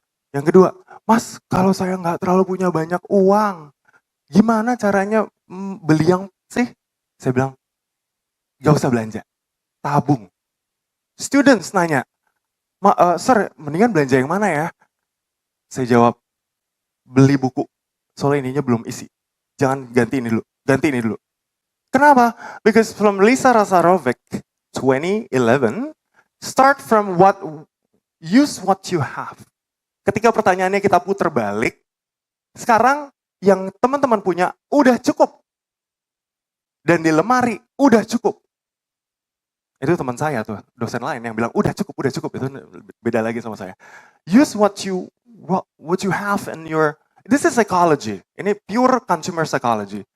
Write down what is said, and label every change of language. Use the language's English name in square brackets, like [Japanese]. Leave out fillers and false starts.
[Indonesian] Yang kedua, mas kalau saya nggak terlalu punya banyak uang, gimana caranya beli yang sih? Saya bilang, gak usah belanja, tabung. Students nanya, sir mendingan belanja yang mana ya? Saya jawab, beli buku, soalnya ininya belum isi. Jangan ganti ini dulu. Kenapa? [English] Because from Lisa Rasarovic, 2011, start from use what you have. [Indonesian] Ketika pertanyaannya kita putar balik, sekarang yang teman-teman punya udah cukup. Dan di lemari udah cukup. Itu teman saya tuh, dosen lain yang bilang udah cukup, itu beda lagi sama saya. [English] Use what you have in your, this is psychology, ini pure consumer psychology.